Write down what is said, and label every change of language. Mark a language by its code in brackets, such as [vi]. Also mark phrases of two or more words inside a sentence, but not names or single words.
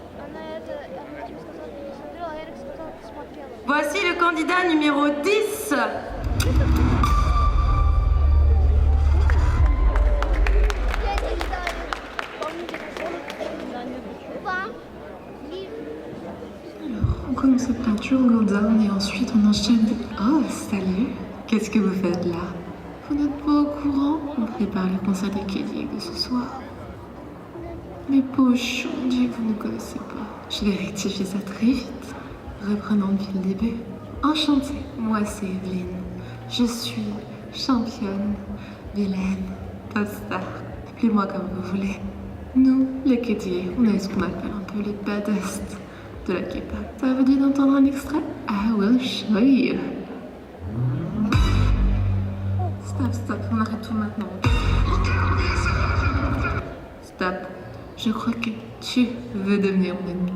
[ru] тебе сказала, ты не смотрела, а Эрик сказал, ты смотрела. [fr] Voici le candidat numéro 10. [ru] Я не знаю. Помните, вам? [fr] Alors, on commence cette peinture Gauguin et ensuite on enchaîne. Oh, salut! Qu'est-ce que vous faites là? Vous n'êtes pas au courant? On prépare le concert de Kelly de ce soir. Mais pochon, on dit que vous ne connaissez pas. Je vais rectifier ça très vite. Reprenons depuis le début. Enchantée, moi c'est Evelyne. Je suis championne, vilaine, pop star. Appelez-moi comme vous voulez. Nous, les Kédiers, on est ce qu'on appelle un peu les baddest de la K-pop. Ça vous dit d'entendre un extrait? [en] I will show you. [fr] Stop, on arrête tout maintenant. Stop. Je crois que tu veux devenir mon ennemi.